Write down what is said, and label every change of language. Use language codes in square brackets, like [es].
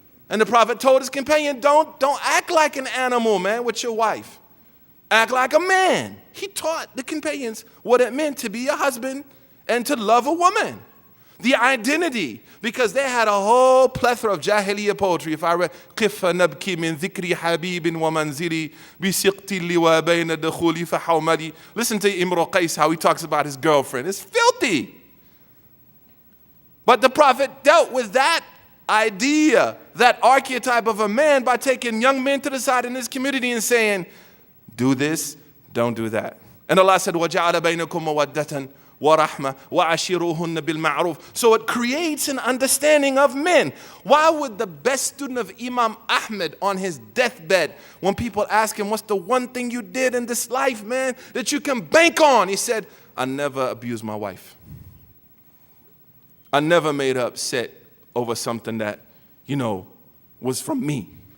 [en] And the Prophet told his companion, don't act like an animal, man, with your wife. Act like a man. He taught the companions what it meant to be a husband and to love a woman. The identity, because they had a whole plethora of Jahiliyyah poetry. If I read, [ar] قِفَ نَبْكِ مِنْ ذِكْرِ حَبِيبٍ وَمَنْزِلِ بِسِقْتِ اللِّوَى بَيْنَ الدُّخُولِ فَحَوْمَلِ. [en] Listen to Imru Qais, how he talks about his girlfriend. It's filthy. But the Prophet dealt with that idea, that archetype of a man, by taking young men to the side in his community and saying, do this, don't do that. And Allah said, [ar] وَجَعَلَ بَيْنَكُمْ مَوَدَّةً وَرَحْمَةً وَعَشِرُوهُنَّ بِالْمَعْرُوفِ. [en] So it creates an understanding of men. Why would the best student of Imam Ahmed on his deathbed, when people ask him, what's the one thing you did in this life, man, that you can bank on? He said, I never abused my wife. I never made her upset over something that, was from me.